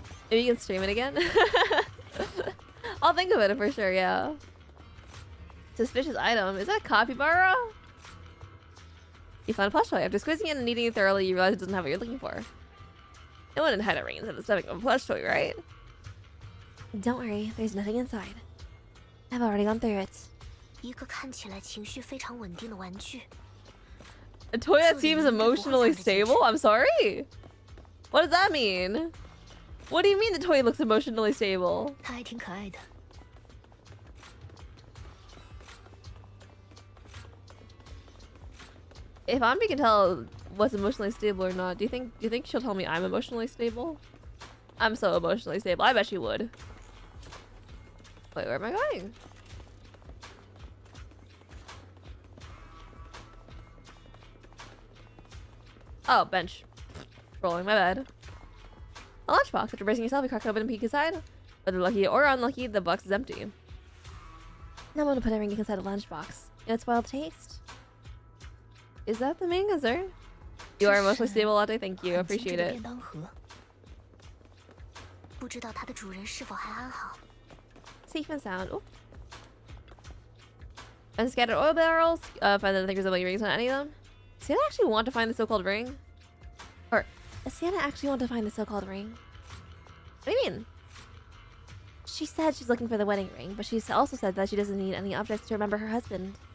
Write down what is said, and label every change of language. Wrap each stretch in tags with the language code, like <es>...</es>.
<en>Maybe you can stream it again? I'll think of it for sure, yeah. Suspicious item. Is that a capybara? You found a plush toy. After squeezing it and eating it thoroughly, you realize it doesn't have what you're looking for. No one had a ring instead of the stomach of a plush toy, right? Don't worry, there's nothing inside. I've already gone through it.</en> <zh>一个看起来情绪非常稳定的玩具。</zh> <en>A toy that seems emotionally stable? I'm sorry? What does that mean? What do you mean the toy looks emotionally stable?</en> <zh>它还挺可爱的。</zh> <en>If Ambi can tell what's emotionally stable or not, do you think she'll tell me I'm emotionally stable? I'm so emotionally stable. I bet she would. Wait, where am I going? Oh, bench. Rolling, my bad. A lunchbox. After bracing yourself, you crack it open and peek inside. Whether lucky or unlucky, the box is empty. Now I'm gonna put a ring inside a lunchbox. It's wild taste. Is that the main concern? You are emotionally stable, Latte. Thank you. Appreciate it.</en> <zh>不知道它的主人是否还安好。</zh> <en>Safe and sound. Oh. Unscattered oil barrels. Find the things about your rings on any of them. Does Sienna actually want to find the so-called ring? Or Does Sienna actually want to find the so-called ring? what do you mean? She said she's looking for the wedding ring, but she's also said that she doesn't need any objects to remember her husband.</en>